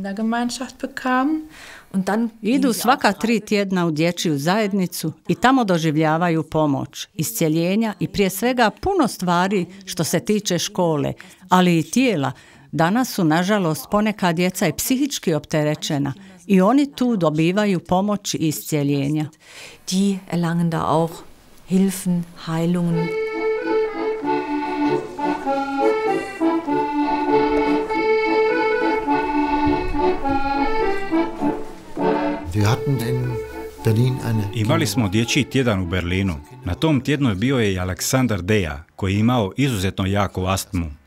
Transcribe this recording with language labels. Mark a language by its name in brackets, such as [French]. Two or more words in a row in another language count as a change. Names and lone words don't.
[Croatian] Idu svaka 3 tjedna u dječju zajednicu i tamo doživljavaju pomoć, iscjeljenja i prije svega puno stvari što se tiče škole, ali i tijela. Danas su, nažalost, ponekad djeca i psihički opterećena i oni tu dobivaju pomoć i iscjeljenja. [German] Die erlangen da auch Hilfen, Heilungen. [Croatian] Imali smo dječji tjedan u Berlinu. Na tom tjednu je bio i Aleksandar Deja, koji je imao izuzetno jaku astmu.